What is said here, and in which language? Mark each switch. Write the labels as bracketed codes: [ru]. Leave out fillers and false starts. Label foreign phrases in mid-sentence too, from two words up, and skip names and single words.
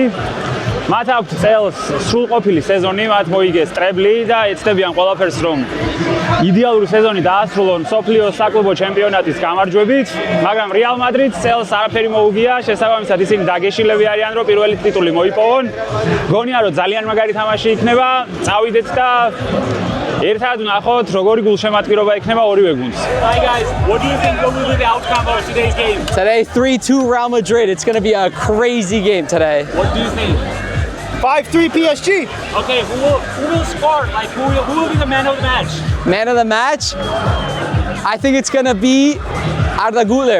[ka] მათ აქვს წელს სრულყოფილი სეზონი, მათ მოიგეს ტრებლი და ეცდებიან ყველაფერს, რომ იდეალური სეზონი დაასრულონ მსოფლიო საკლუბო ჩემპიონატის გამარჯვებით, მაგრამ Real Madrid-ს წელს არაფერი მოუგია, შესაბამისად ისინი დაგეშილები არიან, რომ პირველი ტიტული მოიპოვონ. გონია, რომ ძალიან მაგარი თამაში იქნება, წავიდეთ და ერთად ვნახოთ, როგორი გულშემატკივრობა იქნება ორივე გუნდს. [en] Hi guys, what do you think will be the outcome of today's game? Today, 3-2 Real Madrid. It's going to be a crazy game today. What do you think? 5-3 PSG. Okay, who will score? Like who will be the man of the match? Man of the match? I think it's going to be Arda Güler.